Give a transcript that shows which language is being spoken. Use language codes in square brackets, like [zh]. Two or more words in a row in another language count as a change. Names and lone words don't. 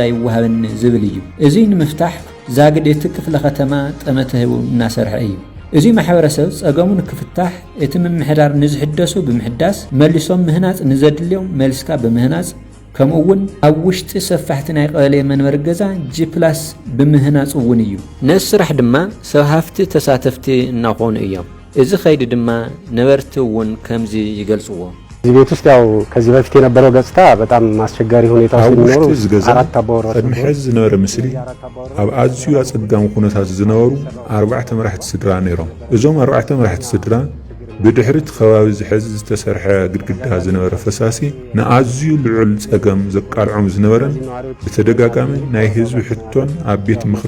[ti] ይወሃበኒ ዝብል እዩ። እዚ ንምፍታሕ ዛግድ እቲ ክፍለ ከተማ ጠመተ ሂቡ እናሰርሐ እዩ። እዚ ማሕበረሰብ ጸገሙ ንክፍታሕ እቲ ምምሕዳር ንዝሕደሱ ብምሕዳስ መሊሶም ምህናጽ ንዘድልዮም መልስካ በምህናጽ ከምኡ እውን ኣብ ውሽጢ ሰፋሕቲ ናይ ቀበሌ መንበሪ ገዛ ጂ+ ብምህናጽ እውን እዩ። ነዚ ስራሕ ድማ ሰብ ሃፍቲ ተሳተፍቲ እናኾኑ እዮም። እዚ ኸይዲ ድማ ነበርቲ እውን ከምዚ ይገልጽዎ። [am] እዚህ ቤት ውስጥ ያው ከዚህ በፊት የነበረው ገጽታ በጣም አስቸጋሪ ሁኔታ ሲኖሩ አራት አባወራዎች [ti] ተድምሕዝ ዝነበረ ምስሊ ኣብ ኣዝዩ ኣጸጋሚ ኩነታት ዝነበሩ 4 መራሕቲ ስድራ ነይሮም። እዞም 4 መራሕቲ ስድራ ብድሕሪት ከባቢ ዝሕዝ ዝተሰርሐ ግድግዳ ዝነበረ ፈሳሲ ንኣዝዩ ልዑል ጸገም ዘቃልዖም ዝነበረን ብተደጋጋሚ ናይ ህዝቢ ሕቶን ኣብ ቤት ምኽሪ